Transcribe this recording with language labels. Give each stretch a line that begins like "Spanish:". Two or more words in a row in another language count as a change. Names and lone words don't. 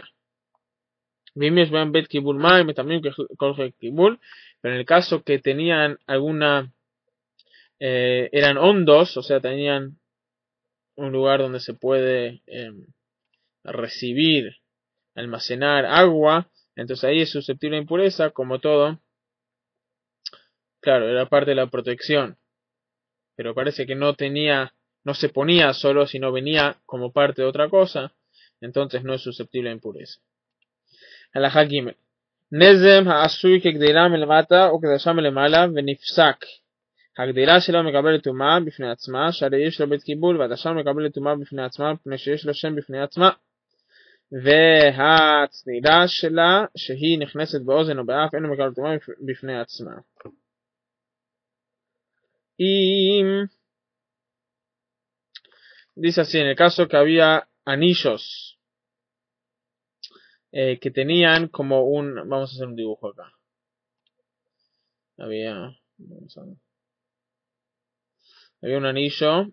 Spanish: Pero en el caso que tenían eran hondos, o sea, tenían un lugar donde se puede recibir, almacenar agua, entonces ahí es susceptible a impureza, como todo. Claro, era parte de la protección, pero parece que no se ponía solo, sino venía como parte de otra cosa, entonces no es susceptible a impureza.
Hebrew: הלכה ג. נזם העשוי כגדילה מלמטה וכדשה מלמעלה ונפסק. הגדילה שלו מקבלת טומאה בפני עצמה, שהרי יש לו בית קיבול, והדשה מקבלת טומאה בפני עצמה, מפני שיש לו שם בפני עצמה. והצנידה שלה, שהיא נכנסת באוזן או באף, אינו מקבלת טומאה בפני עצמה.
Spanish: Dice así, en el caso que había anillos que tenían como vamos a hacer un dibujo acá. Había un anillo.